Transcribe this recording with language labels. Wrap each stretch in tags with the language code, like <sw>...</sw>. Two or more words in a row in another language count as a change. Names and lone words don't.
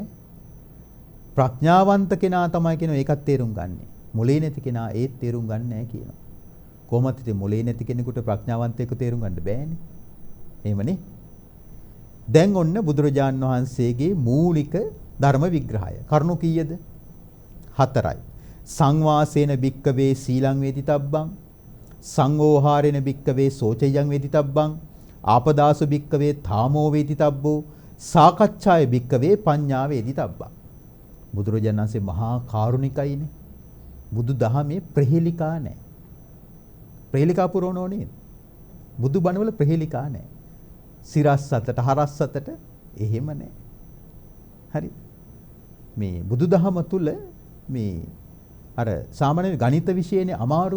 <si>ප්‍රඥාවන්ත කෙනා තමයි කියනවා ඒකත් තේරුම් ගන්නෙ. මොලේ නැති කෙනා ඒත් තේරුම් ගන්න නැහැ කියනවා. කොහොමද ඉතින් මොලේ නැති කෙනෙකුට ප්‍රඥාවන්තයෙකු තේරුම් ගන්න බෑනේ. එහෙමනේ. දැන් ඔන්න බුදුරජාන් වහන්සේගේ මූලික ධර්ම විග්‍රහය. කරුණු කීයද? 4යි.</si> <pi>සංවාසේන භික්කවේ සීලං වේදිතබ්බං. සංඝෝහාරේන භික්කවේ සෝචයං වේදිතබ්බං ආපදාසු භික්කවේ තාමෝ වේදිතබ්බෝ සාකච්ඡාය භික්කවේ පඤ්ඤා වේදිතබ්බං.</pi> <si>බුදුරජාණන් වහන්සේ මහා කාරුණිකයිනේ. බුදු දහමේ ප්‍රහේලිකා නැහැ. ප්‍රහේලිකා පුරවනෝ නේද? බුදු බණවල ප්‍රහේලිකා නැහැ. සිරස් අතට හරස් අතට එහෙම නැහැ. හරි. මේ බුදුදහම තුල මේ අර සාමාන්‍ය ගණිත විෂයනේ අමාරුම.</si>